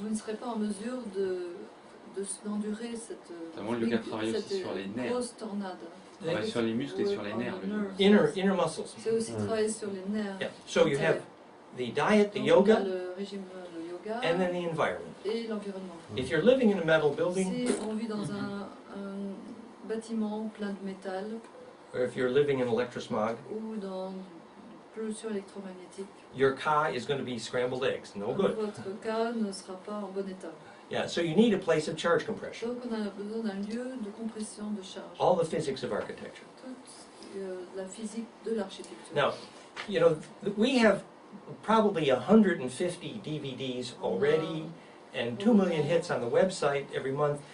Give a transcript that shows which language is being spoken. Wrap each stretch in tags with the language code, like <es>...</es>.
<fr>vous ne serez pas en mesure d'endurer cette, Notamment, le yoga travaille aussi sur les nerfs. grosse tornade. Travaille sur les muscles et sur les nerfs.</fr> <en>Inner muscles.</en> <fr>C'est aussi travailler sur les nerfs.</fr> <en>Yeah. So you have the diet, the</en> <fr>Donc, on a</fr> <en>yoga,</en> <fr>le régime, le yoga</fr> <en>and then the environment.</en> <fr>et l'environnement.</fr> <en>If you're living in a metal building,</en> <fr>Si on vit dans un bâtiment plein de métal</fr> <en>or if you're living in electrosmog,</en> <fr>ou dans une pollution électromagnétique,</fr> <en>your ka is going to be scrambled eggs. No good.</en> <fr>votre cas ne sera pas en bon état.</fr> <en>Yeah, so you need a place of charge compression.</en> <fr>Donc on a besoin d'un lieu de compression de charge.</fr> <en>All the physics of architecture.</en> <fr>Toute la physique de l'architecture.</fr> <en>Now, you know, we have probably 150 DVDs already and 2 million hits on the website every month.</en>